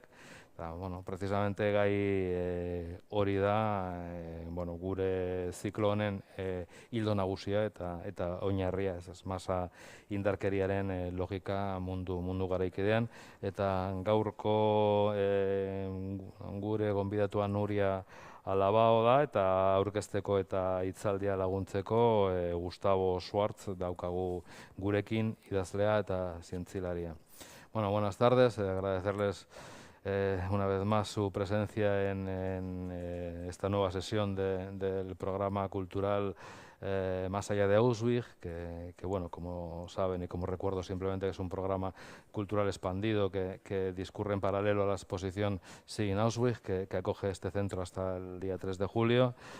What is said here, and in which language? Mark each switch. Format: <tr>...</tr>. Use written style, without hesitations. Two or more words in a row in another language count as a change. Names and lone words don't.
<eu>Precisamente gai hori da gure ziklo honen hildo nagusia eta oinarria, masa indarkeriaren logika mundu garaikidean. Eta gaurko gure gonbidatua Nuria Alabao da, eta aurkezteko eta hitzaldia laguntzeko Gustavo Schwartz daukagu gurekin, idazlea eta zientzilaria.</eu> <es>Buenas tardes, agradecerles una vez más su presencia en esta nueva sesión del programa cultural Más allá de Auschwitz, que como saben y como recuerdo simplemente es un programa cultural expandido que discurre en paralelo a la exposición Sigin Auschwitz, que acoge este centro hasta el día 3 de julio.</es>